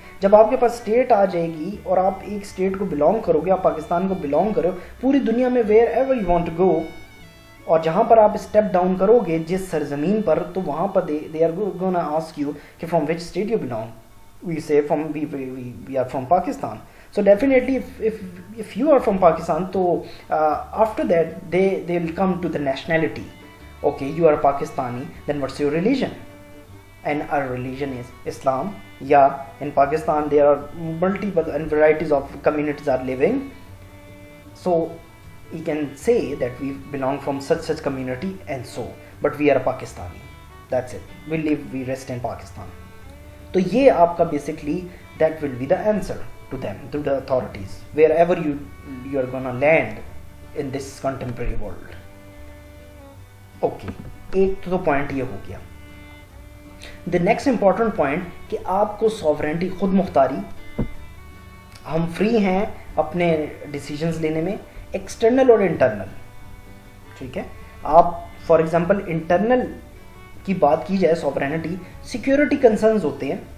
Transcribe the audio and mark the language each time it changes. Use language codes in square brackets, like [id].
[ur] جب آپ کے پاس اسٹیٹ آ جائے گی اور آپ ایک اسٹیٹ کو بلانگ کرو گے, آپ پاکستان کو بلانگ کرو, پوری دنیا میں [en] wherever you want to go, [ur] اور جہاں پر آپ اسٹیپ ڈاؤن کرو گے جس سرزمین پر, تو وہاں پر [en] they are gonna ask you [ur] کہ [en] From which state you belong. We say we are from Pakistan. So definitely if you are from Pakistan, so after that they will come to the nationality. Okay, you are Pakistani, then what's your religion? And our religion is Islam. Yeah, in Pakistan there are multiple and varieties of communities are living. So you can say that we belong from such community and so, but we are Pakistani. That's it. We live, we rest in Pakistan. [ur] تو یہ آپ کا basically [en] that will be the answer to them, to the authorities, wherever you are gonna land in this contemporary world. [ur] Okay, ایک تو point یہ ہو گیا. [en] The next important point [ur] کہ آپ کو sovereignty, خود مختاری, ہم فری ہیں اپنے ڈیسیجنز لینے میں, ایکسٹرنل اور انٹرنل. ٹھیک ہے, آپ فار ایگزامپل انٹرنل کی بات کی جائے سوورینٹی, سیکیورٹی کنسرنز ہوتے ہیں.